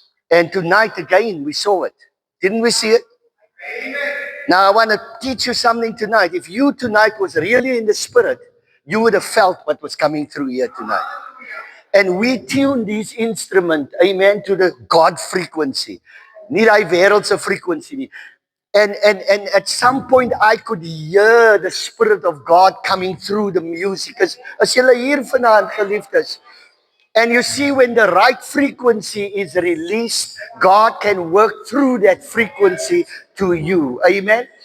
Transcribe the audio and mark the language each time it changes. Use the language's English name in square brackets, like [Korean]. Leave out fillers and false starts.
[English] And tonight again, we saw it. Didn't we see it? Now, I want to teach you something tonight. If you tonight was really in the spirit, you would have felt what was coming through here tonight. And we tune these instruments, amen, to the God frequency. [Afrikaans] Nie daai wêreldse frequency nie. [English] And at some point I could hear the Spirit of God coming through the music. [Afrikaans] As julle hier vanaand geliefdes, [English] and you see when the right frequency is released, God can work through that frequency to you. Amen.